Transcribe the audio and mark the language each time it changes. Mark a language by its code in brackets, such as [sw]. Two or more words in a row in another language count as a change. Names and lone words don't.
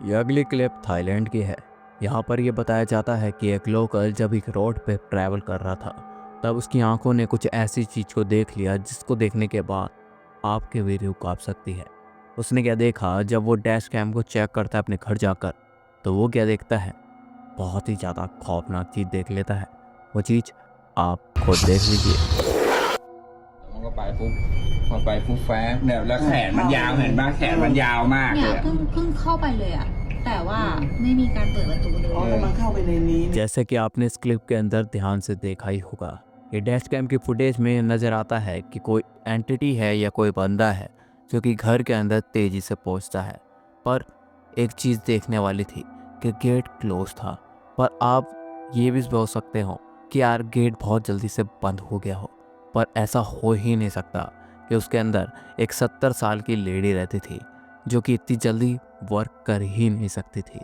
[hi] यह अगली क्लिप थाईलैंड की है। यहाँ पर यह बताया जाता है कि एक लोकल जब एक रोड पे ट्रैवल कर रहा था, तब उसकी आंखों ने कुछ ऐसी चीज़ को देख लिया जिसको देखने के बाद आपके भी रूह कांप सकती है। उसने क्या देखा, जब वो [en] dash cam [hi] को चेक करता है अपने घर जाकर, तो वो क्या देखता है, बहुत ही ज़्यादा खौफनाक चीज़ देख लेता है। वो चीज़ आप खुद देख लीजिए। [th] มันก็ไปปุ๊บพอไปปุ๊บแฟบเนี่ยแล้วแขนมันยาวเห็นป่ะแขนมันยาวมากเลยอะ เพิ่งเข้าไปเลยอะแต่ว่าไม่มีการเปิดประตูเลย มันเข้าไปในนี้ [hi] जैसे कि आपने इस क्लिप के अंदर ध्यान से देखा ही होगा, ये [en] dash cam [hi] की फुटेज में नज़र आता है कि कोई एंटिटी है या कोई बंदा है जो कि घर के अंदर तेज़ी से पहुंचता है। पर एक चीज़ देखने वाली थी कि [en] gate close [hi] था। पर आप ये भी सोच सकते हो कि यार गेट बहुत जल्दी से बंद हो गया हो, पर ऐसा हो ही नहीं सकता कि उसके अंदर एक 70 साल की लेडी रहती थी जो कि इतनी जल्दी वर्क कर ही नहीं सकती थी।